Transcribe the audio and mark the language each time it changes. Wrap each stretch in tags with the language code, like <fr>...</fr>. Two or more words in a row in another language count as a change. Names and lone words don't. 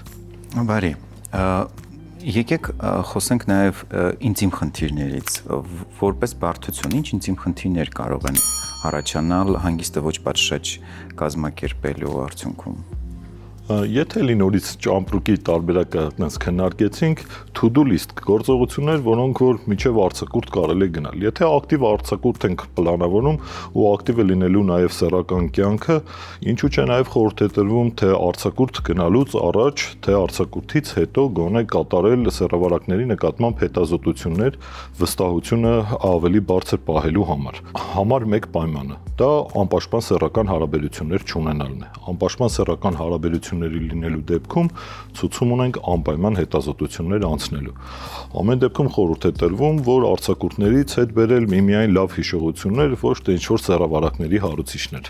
<hy>Բարի, եկեք խոսենք նաև ինտիմ խնդիրներից, որպես բարդություն, ինչ ինտիմ խնդիրներ կարող են առաջանալ հանգիստը ոչ պատշաճ կազմակերպելու արդյունքում։ Եթե լինորից ճամպրուկի տարբերակը այնպես քննարկեցինք,</hy> <en>to-do list</en> <hy>գործողություններ, որոնք որ միջև արձակուրդ կարելի է գնալ։ Եթե ակտիվ արձակուրդ ենք պլանավորում ու ակտիվ է լինելու նաև սեռական կյանքը, ինչու՞ չէ նաև խորհուրդ է տրվում թե արձակուրդ գնալուց առաջ, թե արձակուրդից հետո գոնե կատարել սեռավարակների նկատմամբ հետազոտություններ վստահությունը ավելի բարձր պահելու համար։ Համար 1 պայմանը դա անպաշտպան սեռական հարաբերություններ չունենալն է։ Անպաշտպան սեռական հարաբերությունների լինելու դեպքում ցուցում ունենք անպայման հետազոտություններ անցնելու։ Ամեն դեպքում խորհուրդ է տրվում, որ արձակուրդներից հետ բերել միմիայն լավ հիշողություններ, ոչ թե ինչ-որ սեռավարակների հարուցիչներ։</hy>